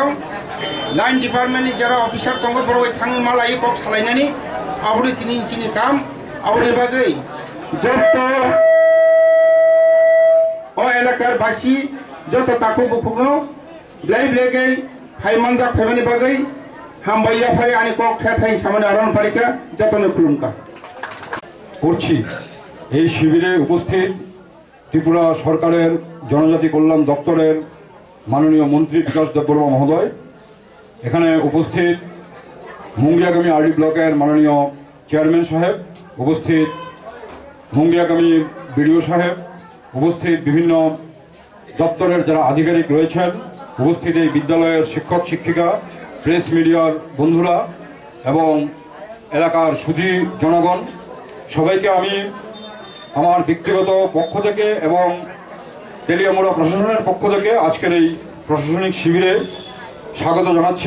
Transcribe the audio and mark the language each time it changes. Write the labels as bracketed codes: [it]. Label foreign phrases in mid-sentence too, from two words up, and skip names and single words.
[trp] लाइन डिपार्टमेंटनि जरा अफिसार दङ बरबाय थाङो मा लायो कक सालायनानै आवडे दिनैनि काम आवडे बागै जत एलाकार बासि जत ताको बुफुङो ब्लेगै फाइमानजा फेमानि बागै हामबाया फारि आनि कक थाय सामाने आरन फारिका जतनो खुलुमका [bn] করছি। এই শিবিরে উপস্থিত ত্রিপুরা সরকারের জনজাতি কল্যাণ দপ্তরের মাননীয় মন্ত্রী বিকাশ দেববর্মা মহোদয়, এখানে উপস্থিত মুঙ্গিয়াগামী RD ব্লকের মাননীয় চেয়ারম্যান সাহেব, উপস্থিত মুঙ্গিয়াগামী BDO সাহেব, উপস্থিত বিভিন্ন দপ্তরের যারা আধিকারিক রয়েছেন, উপস্থিত এই বিদ্যালয়ের শিক্ষক শিক্ষিকা, প্রেস মিডিয়ার বন্ধুরা এবং এলাকার সুধী জনগণ, সবাইকে আমি আমার ব্যক্তিগত পক্ষ থেকে এবং তেলিয়ামুড়া প্রশাসনের পক্ষ থেকে আজকের এই প্রশাসনিক শিবিরে স্বাগত জানাচ্ছি।